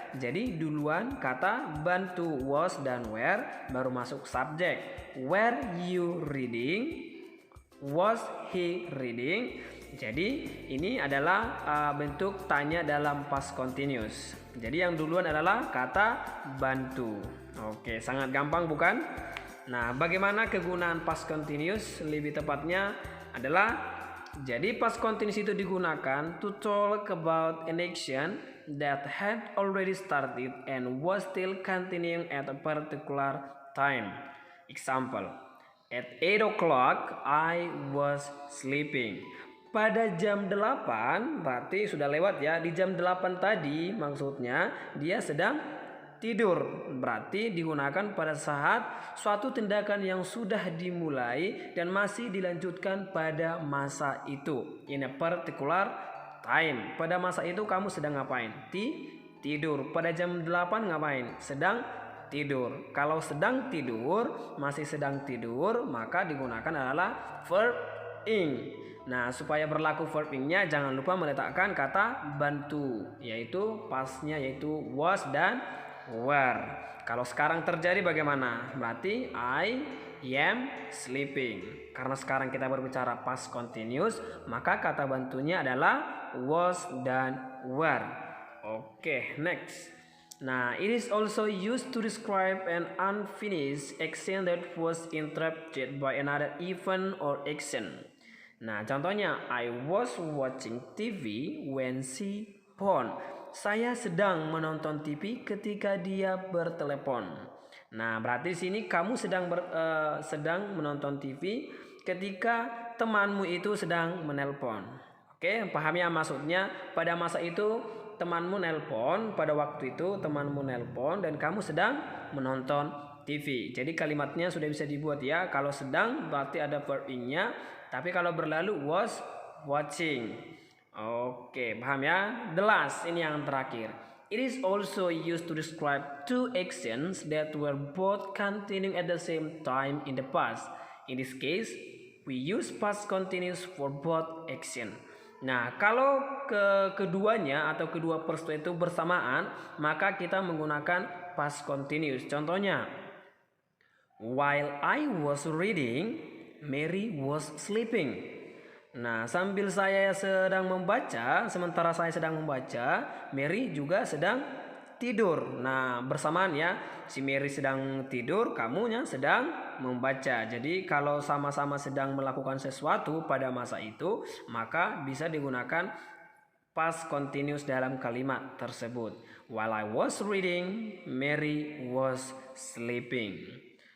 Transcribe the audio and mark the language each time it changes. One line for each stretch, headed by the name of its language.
Indonesian: Jadi duluan kata bantu was dan were baru masuk subjek.
English: Were you reading? Was he reading?
Indonesian: Jadi ini adalah bentuk tanya dalam past continuous. Jadi yang duluan adalah kata bantu. Oke, sangat gampang bukan? Nah, bagaimana kegunaan past continuous? Lebih tepatnya adalah jadi past continuous itu digunakan
English: to talk about an action that had already started and was still continuing at a particular time. Example, at 8 o'clock I was sleeping.
Indonesian: Pada jam 8 berarti sudah lewat ya. Di jam 8 tadi maksudnya dia sedang tidur. Berarti digunakan pada saat suatu tindakan yang sudah dimulai dan masih dilanjutkan pada masa itu.
English: In a particular time.
Indonesian: Pada masa itu kamu sedang ngapain? Tidur. Pada jam 8 ngapain? Sedang tidur. Kalau sedang tidur, masih sedang tidur, maka digunakan adalah verb ing. Nah, supaya berlaku verb ing-nya jangan lupa meletakkan kata bantu, yaitu pasnya yaitu was dan were. Kalau sekarang terjadi bagaimana? Berarti
English: I am sleeping.
Indonesian: Karena sekarang kita berbicara past continuous, maka kata bantunya adalah was dan were. Oke, next.
English: Nah, it is also used to describe an unfinished action that was interrupted by another event or action.
Indonesian: Nah, contohnya,
English: I was watching TV when she phoned.
Indonesian: Saya sedang menonton TV ketika dia bertelepon. Nah, berarti di sini kamu sedang menonton TV ketika temanmu itu sedang menelpon. Oke, paham ya maksudnya? Pada masa itu temanmu nelpon, pada waktu itu temanmu nelpon dan kamu sedang menonton TV. Jadi kalimatnya sudah bisa dibuat ya. Kalau sedang berarti ada verb ing-nya, tapi kalau berlalu was watching. Oke, paham ya?
English: The last,
Indonesian: ini yang terakhir.
English: It is also used to describe two actions that were both continuing at the same time in the past. In this case, we use past continuous for both action.
Indonesian: Nah, kalau keduanya atau kedua peristiwa itu bersamaan, maka kita menggunakan past continuous. Contohnya,
English: while I was reading, Mary was sleeping.
Indonesian: Nah, sambil saya sedang membaca, sementara saya sedang membaca, Mary juga sedang tidur. Nah, bersamaan ya, si Mary sedang tidur, kamunya sedang membaca. Jadi kalau sama-sama sedang melakukan sesuatu pada masa itu, maka bisa digunakan past continuous dalam kalimat tersebut.
English: While I was reading, Mary was sleeping.